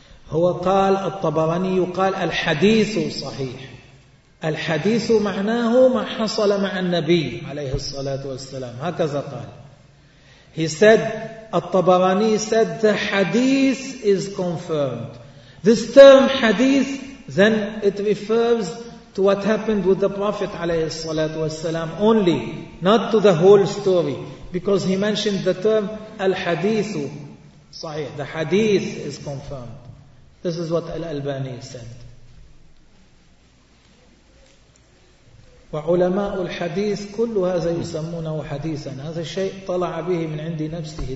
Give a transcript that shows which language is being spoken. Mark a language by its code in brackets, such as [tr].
[ar] هو قال الطبراني قال الحديث صحيح. الحديث معناه ما حصل مع النبي عليه الصلاة والسلام، هكذا قال. [en] He said الطبراني said the hadith is confirmed. This term hadith then it refers to what happened with the Prophet [ar] عليه الصلاة والسلام [en] only, not to the whole story, because he mentioned the term [ar] الحديث صحيح. [en] The hadith is confirmed. This is what Al-Albani said. [ar] وعلماء الحديث كل هذا يسمونه حديثا، هذا الشيء طلع به من عندي نفسه.